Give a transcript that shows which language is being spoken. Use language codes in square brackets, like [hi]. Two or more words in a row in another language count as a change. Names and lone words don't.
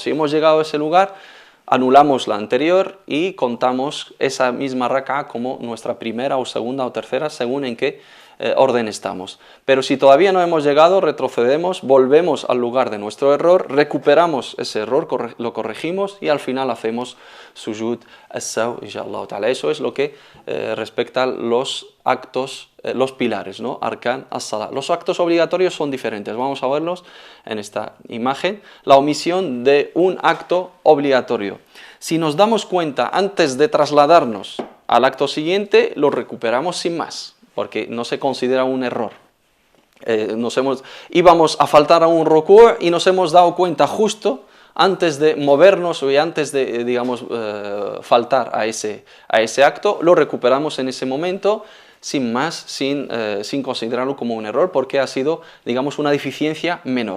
[es] Si hemos llegado a ese lugar, anulamos la anterior y contamos esa misma rak'a como nuestra primera o segunda o tercera, según en qué orden estamos. Pero si todavía no hemos llegado, retrocedemos, volvemos al lugar de nuestro error, recuperamos ese error, lo corregimos y al final hacemos [ar] سجود السهو، إن شاء الله تعالى. [es] Eso es lo que respecta a los actos, los pilares, ¿no? [ar] أركان الصلاة. [es] Los actos obligatorios son diferentes, vamos a verlos en esta imagen. La omisión de un acto obligatorio. Si nos damos cuenta antes de trasladarnos al acto siguiente, lo recuperamos sin más, porque no se considera un error. Íbamos a faltar a un ruku' y nos hemos dado cuenta justo antes de movernos y antes de, digamos, faltar a ese acto, lo recuperamos en ese momento, sin más, sin considerarlo como un error, porque ha sido, digamos, una deficiencia menor.